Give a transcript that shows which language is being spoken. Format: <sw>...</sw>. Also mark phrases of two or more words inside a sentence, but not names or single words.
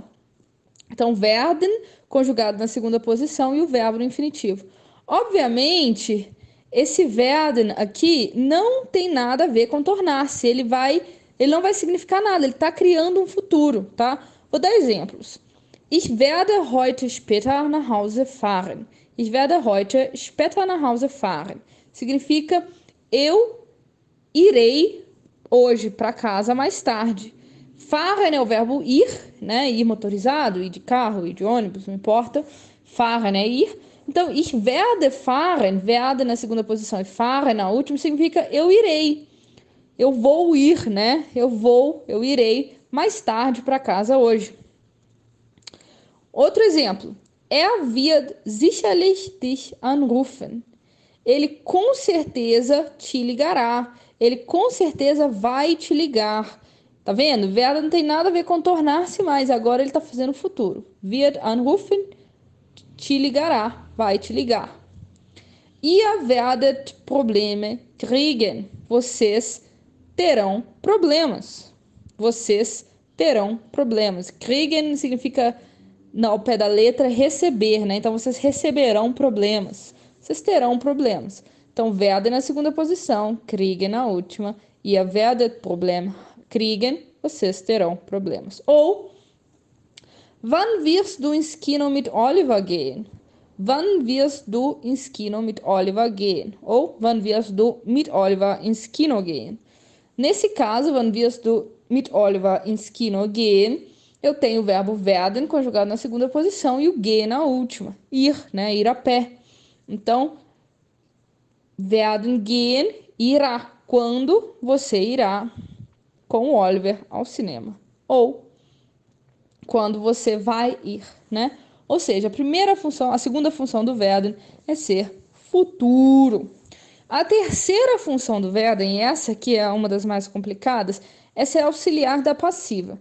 <pt>Então, werden conjugado na segunda posição e o verbo no infinitivo. Obviamente, esse werden aqui não tem nada a ver com tornar-se. Ele não vai significar nada. Ele está criando um futuro, tá? Vou dar exemplos.</pt> <de>Ich werde heute später nach Hause fahren. Ich werde heute später nach Hause fahren.</de> <pt>Significa eu irei hoje para casa mais tarde. Fahren é o verbo ir, né? Ir motorizado, ir de carro, ir de ônibus, não importa. Fahren é ir. Então,</pt> <de>ich werde fahren,</de> <pt>werde na segunda posição e fahren na última, significa eu irei. Eu vou ir, né? Eu irei mais tarde para casa hoje. Outro exemplo.</pt> <de>Er wird sicherlich dich anrufen.</de> <pt>Ele com certeza te ligará. Ele com certeza vai te ligar. Tá vendo? Werden não tem nada a ver com tornar-se mais. Agora ele tá fazendo o futuro.</pt> <de>Wird anrufen,</de> <pt>te ligará, vai te ligar.</pt> <de>Ihr werdet Probleme kriegen.</de> <pt>Vocês terão problemas. Vocês terão problemas. Kriegen significa, ao pé da letra, receber, né? Então, vocês receberão problemas. Vocês terão problemas. Então, werden na segunda posição, kriegen na última.</pt> <de>Ihr werdet Probleme kriegen.</de> <pt>Vocês terão problemas. Ou,</pt> <de>wann wirst du ins Kino mit Oliver gehen? Wann wirst du ins Kino mit Oliver gehen? Ou, wann wirst du mit Oliver ins Kino gehen?</de> <pt>Nesse caso,</pt> <de>wann wirst du mit Oliver ins Kino gehen?</de> <pt>Eu tenho o verbo werden conjugado na segunda posição e o gehen na última. Ir, né? Ir a pé. Então,</pt> <de>werden gehen,</de> <pt>irá. Quando você irá com o Oliver ao cinema. Ou, quando você vai ir, né? Ou seja, a segunda função do werden é ser futuro. A terceira função do werden, e essa que é uma das mais complicadas, é ser auxiliar da passiva.</pt>